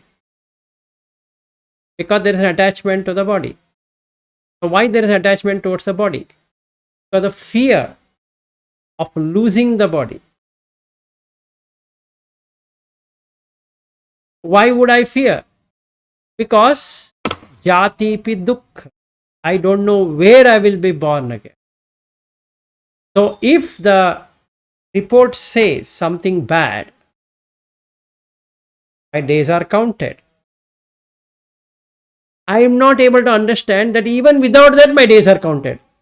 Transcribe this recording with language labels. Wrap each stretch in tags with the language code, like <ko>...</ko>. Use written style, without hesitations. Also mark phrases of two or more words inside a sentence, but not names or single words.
<en>Because there is an attachment to the body. So why there is an attachment towards the body? Because the fear of losing the body. Why would I fear?</en> <pi>Because jati pi dukkha.</pi> <en>I don't know where I will be born again. So if the report says something bad, my days are counted. I am not able to understand that even without that my days are counted.</en>